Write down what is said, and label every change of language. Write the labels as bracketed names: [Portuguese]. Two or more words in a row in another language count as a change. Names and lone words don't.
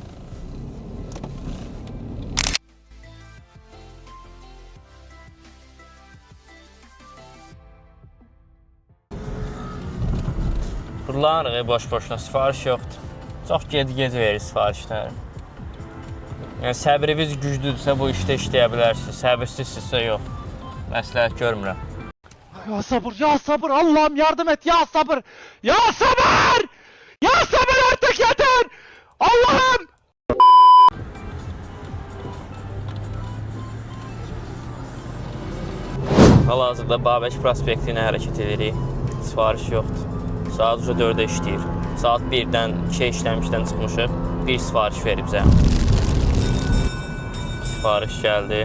[Azerbaijani] Buralarıq, boş-boşuna sifariş yoxdur. Çox gec verir sifarişləri. Yəni, səbriniz güclüdürsə bu işdə işləyə bilərsiniz. Səbirsizsizsə yox. Məsləhət görmürəm. [Turkish] Ya sabır, Allah'ım yardım et, ya sabır! Ya sabır! Ya sabır artık yeter! Allah'ım! [Azerbaijani] Hal-hazırda Babək prospekti ilə hərəkət edirik. Sifariş yoxdur. Saat 4-də işləyir. Saat 1-dən 2 işləmişdən çıxmışıq. Bir sifariş verib bizə. Sifariş gəldi.